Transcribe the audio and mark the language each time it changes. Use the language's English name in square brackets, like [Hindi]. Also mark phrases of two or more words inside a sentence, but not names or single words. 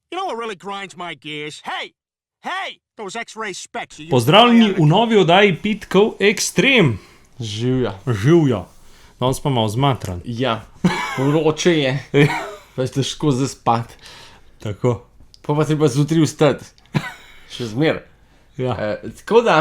[English] You know what really grinds my gears? Hey, those X-ray specs. [Slovenian] Pozdravljeni v novi oddaji Pitkov Extreme. Živjo. Danes pa malo zmatran. Ja, vroče je. Veš, težko zaspati. Tako. Pa treba zjutraj vstati. Še zmer. Ja. Tako da